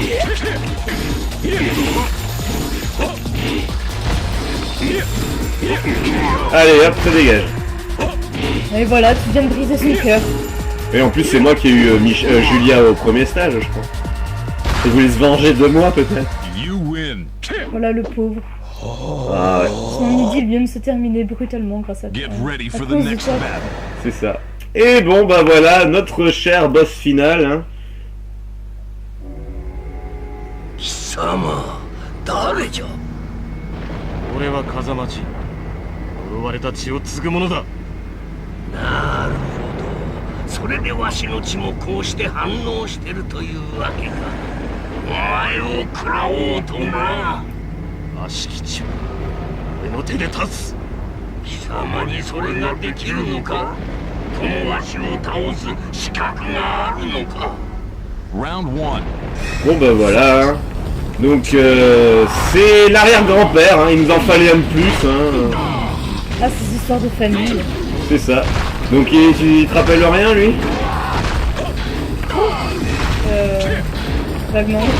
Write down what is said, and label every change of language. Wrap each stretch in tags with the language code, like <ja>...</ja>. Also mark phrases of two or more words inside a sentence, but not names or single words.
<fr>Allez hop, ça dégage. Et voilà, tu viens de briser son cœur. Et en plus c'est moi qui ai eu Julia au premier stage, je crois. Et vous voulez se venger de moi peut-être?</fr> <en>You win.</en> <fr>Voilà le pauvre. Ah ouais, Son idylle vient de se terminer brutalement grâce à toi.</fr> <en>Get ready</en> <fr>À</fr> <en>for the</en> <fr>cause de</fr> <en>next</en> <fr>toi.</fr> <en>battle.</en> <fr>c'est ça. Et bon bah voilà, notre cher boss final, hein.</fr> <ja>貴様誰じゃ。俺は風待ち呪われた血を継ぐ者だ。なるほど。それでわしの血もこうして反応してるというわけか。お前を食らおうとな。悪しき血は俺の手で立つ。貴様にそれができるのか。このわしを倒す資格があるのか。</ja> <en>Round 1.</en> <fr>Bon bah voilà, hein. Donc c'est l'arrière-grand-père, hein. Il nous en fallait un de plus, hein. Ah, ces histoires de famille. C'est ça. Donc tu te rappelles rien lui? Vaguement.</fr>